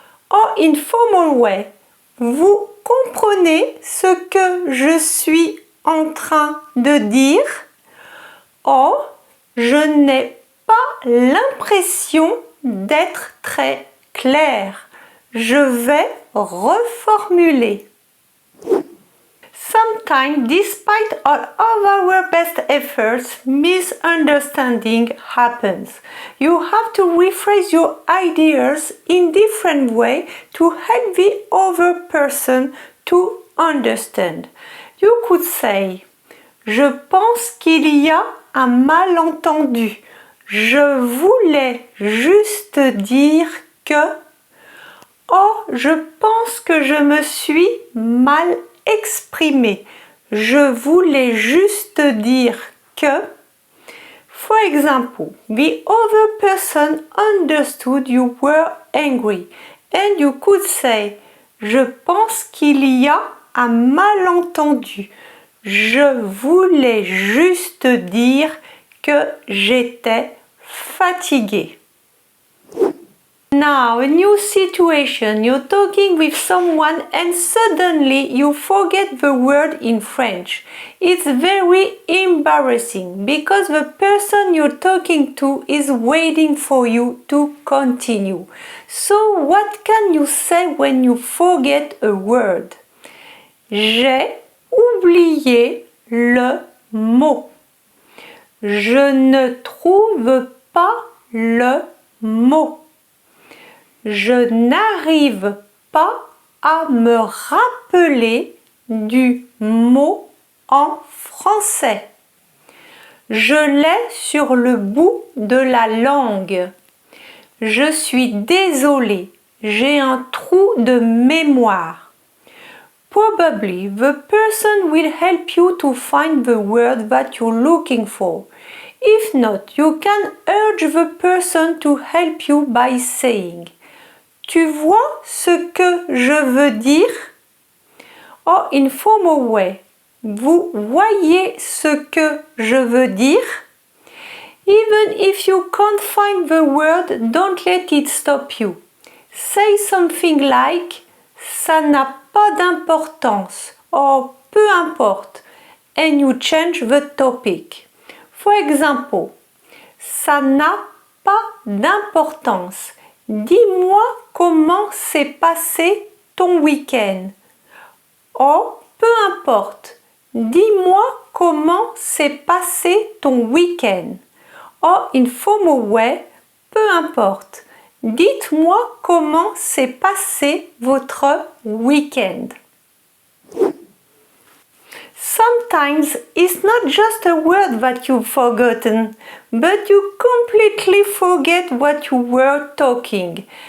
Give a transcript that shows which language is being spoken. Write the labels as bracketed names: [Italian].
[English] Or, in formal way, [French] vous comprenez ce que je suis en train de dire? Or, je n'ai pas l'impression d'être très clair. Je vais reformuler. [English] Sometimes, despite all of our best efforts, misunderstanding happens. You have to rephrase your ideas in different way to help the other person to understand. You could say, [French] je pense qu'il y a un malentendu. Je voulais juste dire que... Or, je pense que je me suis mal exprimé. Je voulais juste dire que. [English] For example, the other person understood you were angry and you could say [French] Je pense qu'il y a un malentendu. Je voulais juste dire que j'étais fatiguée. [English] Now, a new situation. You're talking with someone and suddenly you forget the word in French. It's very embarrassing because the person you're talking to is waiting for you to continue. So, what can you say when you forget a word? [French] J'ai oublié le mot. Je ne trouve pas le mot. Je n'arrive pas à me rappeler du mot en français. Je l'ai sur le bout de la langue. Je suis désolée, j'ai un trou de mémoire. [English] Probably the person will help you to find the word that you're looking for. If not, you can urge the person to help you by saying, [French] tu vois ce que je veux dire? [English] Or, in formal way, [French] vous voyez ce que je veux dire? [English] Even if you can't find the word, don't let it stop you. Say something like, [French] ça n'a pas d'importance, [English] or [French] peu importe, [English] and you change the topic. For example, [French] ça n'a pas d'importance. Dis-moi comment s'est passé ton week-end. Oh, peu importe. Dis-moi comment s'est passé ton week-end. [English] Oh, in formal way, [French] peu importe. Dites-moi comment s'est passé votre week-end. [English] Sometimes it's not just a word that you've forgotten, but you completely forget what you were talking.